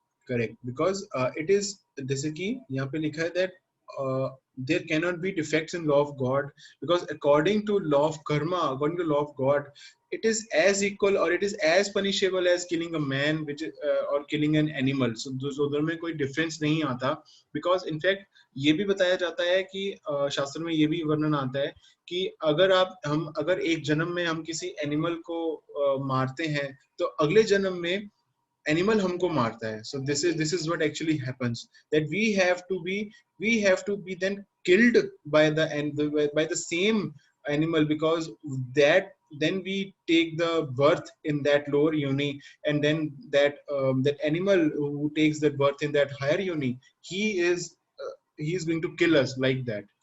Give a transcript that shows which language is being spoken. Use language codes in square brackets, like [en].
[en] Correct, because it is [hi] जैसे कि यहाँ पे लिखा है [en] that there cannot be defects in law of God, because according to law of karma, according to law of God, it is as equal or it is as punishable as killing a man, which or killing an animal. [hi] So दोनों में कोई difference नहीं आता, [en] because in fact [hi] ये भी बताया जाता है कि शास्त्र में ये भी वर्णन आता है कि अगर एक जन्म में हम किसी एनिमल को मारते हैं, तो अगले जन्म में animal हमको मारता है. [en] So this is what actually happens, that we have to be then killed by the same animal, because that then we take the birth in that lower yoni, and then that animal who takes that birth in that higher yoni, he is going to kill us like that.